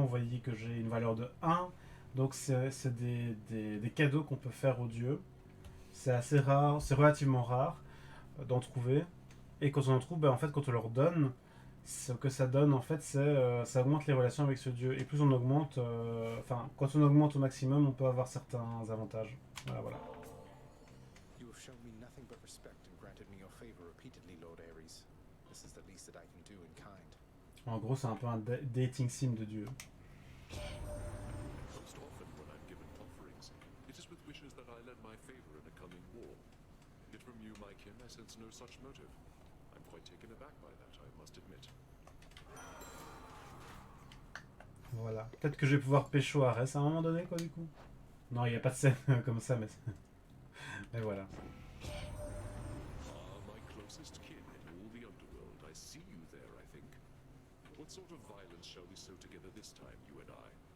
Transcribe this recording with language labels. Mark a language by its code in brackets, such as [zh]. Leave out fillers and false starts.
[fr] Vous voyez que j'ai une valeur de 1, donc c'est des cadeaux qu'on peut faire aux dieux. C'est assez rare, c'est relativement rare d'en trouver. Et quand on en trouve, ben, en fait, quand on leur donne, ce que ça donne, en fait, c'est ça augmente les relations avec ce dieu. Et plus on augmente, enfin, quand on augmente au maximum, on peut avoir certains avantages. Voilà, voilà. [en] You have shown me nothing but respect and granted me your favor repeatedly, Lord Ares. This is the least that I can do in kind. [fr] En gros, c'est un peu un dating sim de dieu. [en] Most often when I'm given offerings, it is with wishes that I lend my favor in a coming war. Yet from you, my kin, I sense no such motive. I'm quite taken aback by that, I must admit. [fr] Voilà. Peut-être que je vais pouvoir pécho Arès à un moment donné, quoi, du coup. Non, il n'y a pas de scène comme ça, mais... mais voilà. [en] Ah, my closest kin in all the underworld. I see you there, I think. What sort of violence shall we sow together this time, you and I?